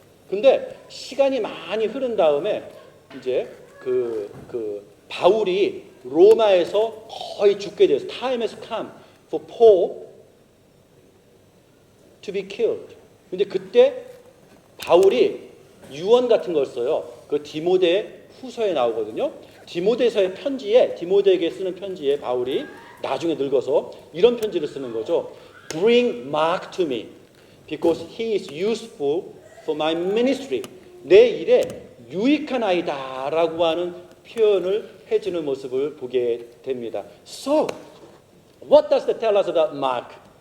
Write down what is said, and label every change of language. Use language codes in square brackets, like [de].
[ko] 근데 시간이 많이 흐른 다음에 이제 그 바울이 로마에서 거의 죽게 돼서 [en] time has come for Paul to be killed. [ko] 근데 그때 바울이 유언 같은 걸 써요. 그 디모데 후서에 나오거든요. 디모데서의 편지에 디모데에게 쓰는 편지에 바울이 나중에 늙어서 이런 편지를 쓰는 거죠. [en] Bring Mark to me because he is useful for my ministry. [ko] 내 일에 유익한 아이다라고 하는 표현을 해주는 모습을 보게 됩니다. [en] So, what does that tell us about Mark?